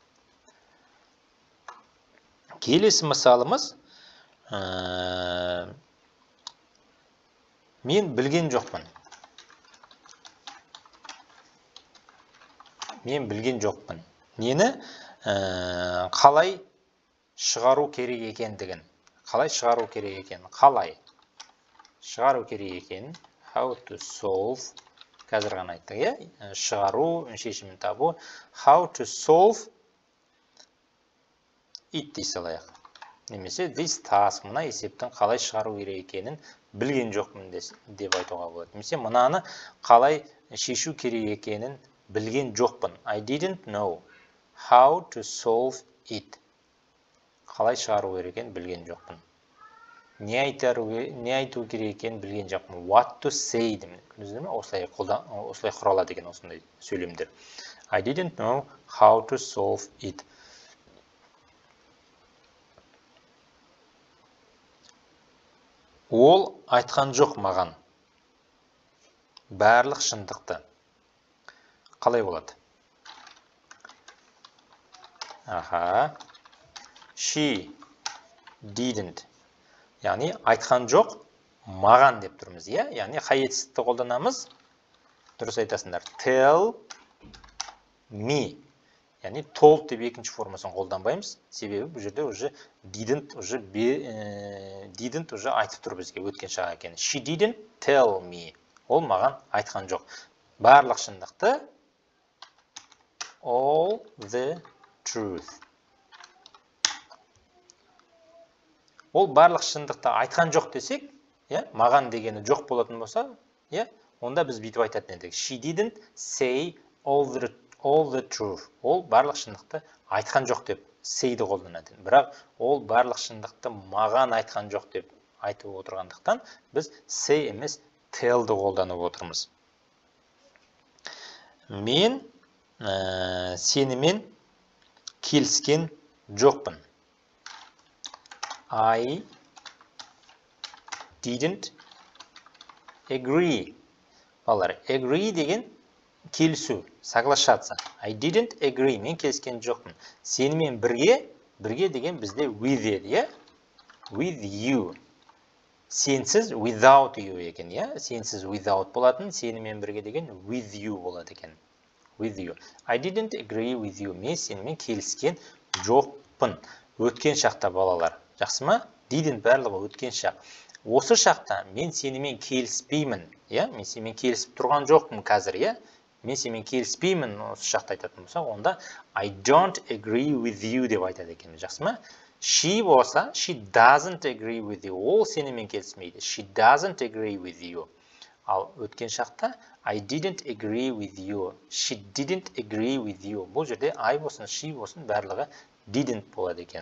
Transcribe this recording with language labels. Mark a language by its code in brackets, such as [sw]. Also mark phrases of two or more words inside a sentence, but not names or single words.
[kk] Келесі мысалымыз, мен білген жоқпын. Мен білген жоқпын. Нені? Қалай шығару керек екендігін. Қалай шығару керек екен? Қалай шығару керек екен? [en] How to solve. [kk] Қазір ғана айттық, шығару, шешімін табу. [en] How to solve it [kk] дей салайық. Немесе [en] this task, [kk] мына есептің қалай шығару керек екенін білген жоқпын деп айтуға болады. Немесе мынаны қалай шешу керек екенін білген жоқпын. [en] I didn't know how to solve it. [kk] Қалай шығару керек екенін білген жоқпын. Не айту керек екенін білген жоқпын. [en] What to say [kk] деймін. Көрдіңіздер ме? Осылай құралады екен осындай сөйлемдер. [en] I didn't know how to solve it. [kk] Ол айтқан жоқ маған. Барлық шындықты. Қалай болады? [en] She didn't. [kk] Яғни айтқан жоқ маған деп тұрмыз, иә? Яғни қай етістікті қолданамыз? Дұрыс айтасыңдар. [en] Tell me. [kk] Яғни told деп екінші формасын қолданбаймыз. Себебі бұл жерде уже didn't уже айтып тұр бізге өткен шақ екен. [en] She didn't tell me. [kk] Ол маған айтқан жоқ. Барлық шындықты. [en] All the truth. [kk] Ол барлық шындықты айтқан жоқ десек, маған дегені жоқ болатын болса, онда біз бүйтіп айтатын едік. [en] She didn't say all the truth. [kk] Ол барлық шындықты айтқан жоқ деп say-ді қолданады. Бірақ ол барлық шындықты маған айтқан жоқ деп айтып отырғандықтан, біз say емес tell-ді қолданып отырмыз. Мен сенімен келіскен жоқпын. [en] I didn't agree. [kk] Балалар, agree деген келісу, соглашаться. [en] I didn't agree. [kk] Мен келіскен жоқпын. Сенімен бірге деген бізде with еді, [en] with you. [kk] Сенсіз [en] without you [kk] екен, сенсіз without болатын, сенімен бірге деген [en] with you [kk] болады екен. [en] With you. I didn't agree with you. [kk] Мен сенімен келіскен жоқпын. Өткен шақта балалар. Жақсы ма? Didn't барлығы өткен шақ. Осы шақта мен сенімен келіспеймін. Мен сенімен келісіп тұрған жоқпын қазір. Мен сенімен келіспеймін осы шақта айтатын болса, онда [en] I don't agree with you [kk] деп айтады екен. Жақсы ма? She болса, [en] she doesn't agree with you. [kk] Ол сенімен келіспейді. [en] She doesn't agree with you. Ал өткен шақта I didn't agree with you. She didn't agree with you. [kk] Бұл жерде I болсын, she болсын барлығы didn't болады екен.